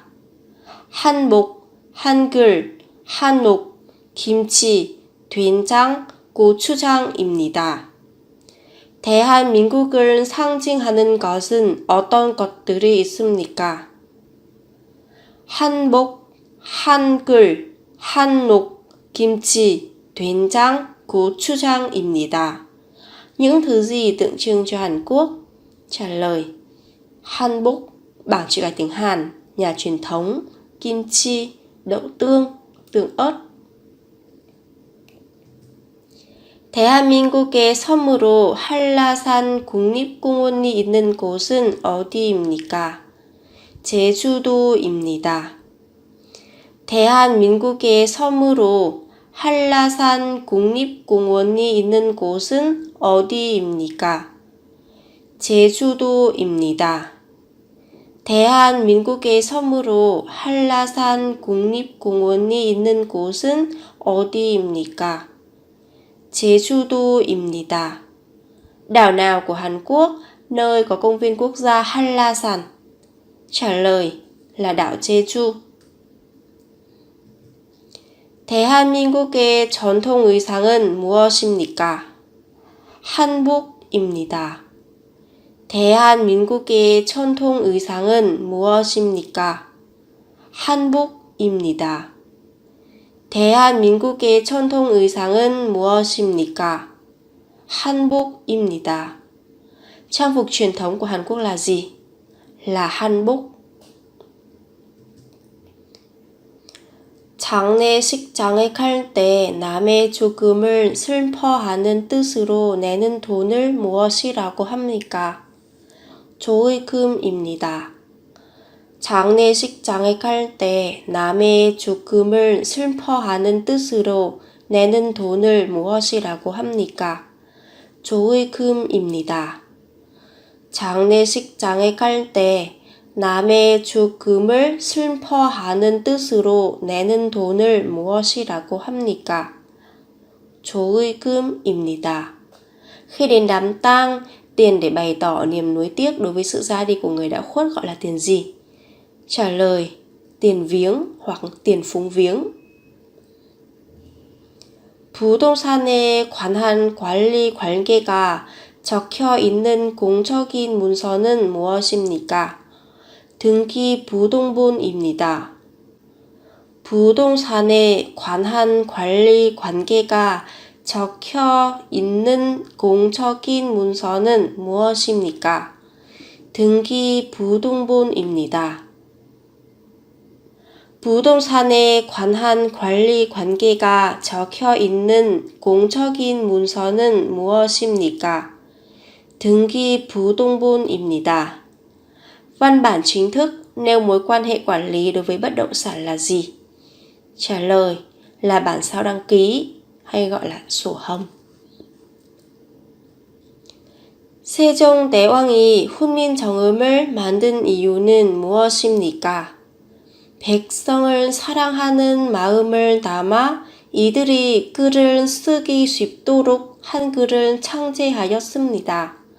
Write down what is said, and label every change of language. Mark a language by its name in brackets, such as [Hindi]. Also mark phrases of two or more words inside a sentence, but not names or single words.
[Korean] 한복, 한글, 한옥, 김치, 된장, 고추장입니다. 대한민국을 상징하는 것은 어떤 것들이 있습니까? 한복, 한글, 한옥, 김치, 된장, 고추장입니다. [Vietnamese] Những thứ gì tượng trưng cho Hàn Quốc? Trả lời: Hanbok, bảng chữ cái tiếng Hàn, nhà truyền thống, kimchi, đậu tương, tương ớt. [Korean] 대한민국의 섬으로 한라산 국립공원이 있는 곳은 어디입니까? 제주도입니다. 대한민국의 섬으로 한라산 국립공원이 있는 곳은 어디입니까? 제주도입니다. 대한민국의 섬으로 한라산 국립공원이 있는 곳은 어디입니까? 제주도입니다. [Vietnamese] Đảo nào của Hàn Quốc nơi có công viên quốc gia Hanlasan? Trả lời là đảo Jeju. [Korean] 대한민국의 전통 의상은 무엇입니까? 한복입니다. 대한민국의 전통 의상은 무엇입니까? 한복입니다. 대한민국의 전통 의상은 무엇입니까? 한복입니다. [Vietnamese] Trang phục truyền thống của Hàn Quốc là gì? Là hanbok. [Korean] 장례식장에 갈 때 남의 죽음을 슬퍼하는 뜻으로 내는 돈을 무엇이라고 합니까? 조의금입니다. 장례식장에 갈 때 남의 죽음을 슬퍼하는 뜻으로 내는 돈을 무엇이라고 합니까? 조의금입니다. 장례식장에 갈 때 남의 죽음을 슬퍼하는 뜻으로 내는 돈을 무엇이라고 합니까? 조의금입니다. [Vietnamese] Khi đến đám tang, tiền để bày tỏ niềm nuối tiếc đối với sự ra đi của người đã khuất gọi là tiền gì? Trả lời, tiền viếng hoặc tiền phúng viếng. [Korean] 부동산에 관한 관리 관계가 적혀 있는 공적인 문서는 무엇입니까? 등기 부동본입니다. 부동산에 관한 관리 관계가 적혀 있는 공적인 문서는 무엇입니까? 등기 부동본입니다. 부동산에 관한 관리 관계가 적혀 있는 공적인 문서는 무엇입니까? 등기 부동본입니다. [Vietnamese] Văn bản chính thức nêu mối quan hệ quản lý đối với bất động sản là gì? Trả lời là bản sao đăng ký hay gọi là sổ hồng. [Korean] 세종대왕이 훈민정음을 만든 이유는 무엇입니까? 백성을 사랑하는 마음을 담아 이들이 글을 쓰기 쉽도록 한글을 창제하였습니다.